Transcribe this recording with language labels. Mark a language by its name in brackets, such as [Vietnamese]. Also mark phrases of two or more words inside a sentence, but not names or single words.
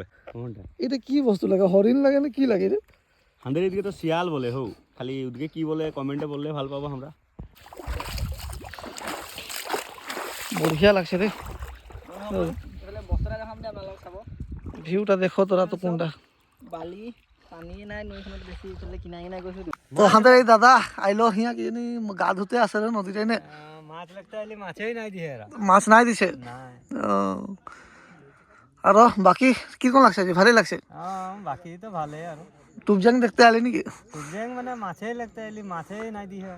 [Bangla] এটা কি বস্তু লাগে হরিণ লাগে না কি লাগে রে আমাদের এদিকে তো শিয়াল বলে হো খালি ওদিকে কি বলে কমেন্টে বললে ভালো পাবো আমরা। বঢ়িয়া লাগছে রে ভিউটা দেখো তোরা তো কোনটা [Assamese] বালি পানী নাই নৈখনত বেছি ইফালে কিনাই কিনাই গৈছো [Bangla] তো হাঁদের এই দাদা আইলো হিয়া কি গা ধুতে আছে রে নদীতে নে মাছ লাগতে আইলি মাছেই নাই দিয়ে এরা মাছ নাই দিছে নাই আর বাকি কিরকম লাগছে যে ভালোই লাগছে বাকি তো ভালোই আর টুপজাং দেখতে আলি নাকি টুকজেং মানে মাছেই লাগতে আইলি মাছেই নাই দিয়ে এরা